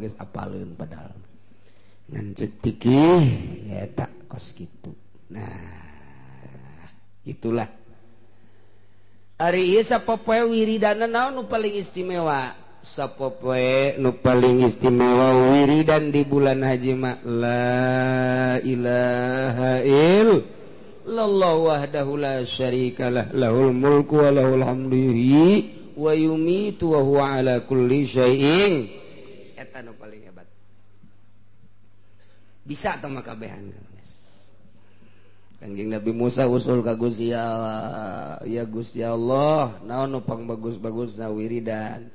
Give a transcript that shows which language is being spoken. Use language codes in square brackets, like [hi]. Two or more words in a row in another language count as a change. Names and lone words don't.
[su] geus apaleun padahal ngan cek pikih eta kos kitu nah itulah ari ieu sapopoe wiridana naon nu paling istimewa sapopoe nu paling istimewa wiridan di bulan haji mah [ar] لا إله إلا الله وحده لا شريك له له الملك وله الحمد ويميت وهو على كل شيء [su] eta nu paling hebat bisa tah mah kabehan Kanjeng Nabi Musa usul ka Gusti Allah, ya Gusti Allah, naon nu pang bagus-bagusna wiridan?